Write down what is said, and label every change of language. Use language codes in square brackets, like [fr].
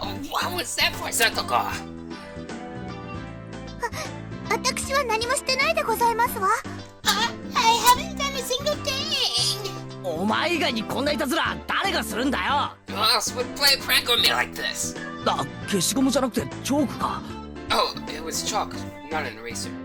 [en] What was that for, Satoko? [ja] 私は何もしてないでございますわ。 [en] I haven't done a single thing. [ja] お前以外にこんないたずら誰がするんだよ。 [en] Who else would play a prank on me like this? [ja] あ、消しゴムじゃなくてチョークか。 [en] Oh, it was chalk, not an eraser.